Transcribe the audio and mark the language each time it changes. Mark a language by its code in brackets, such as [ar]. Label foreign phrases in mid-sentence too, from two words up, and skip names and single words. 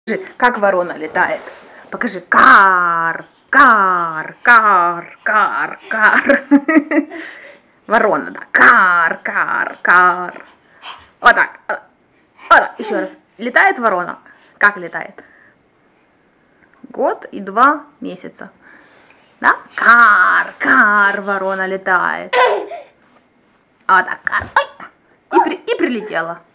[ru] Как ворона летает? Покажи. Кар, кар, кар, кар, кар. Ворона, да. Кар, кар, кар. Вот так. Вот так. Еще раз. Летает ворона. Как летает? Год и 2 месяца. Да? Кар, кар, ворона летает. Вот так. Кар. Ой. И прилетела.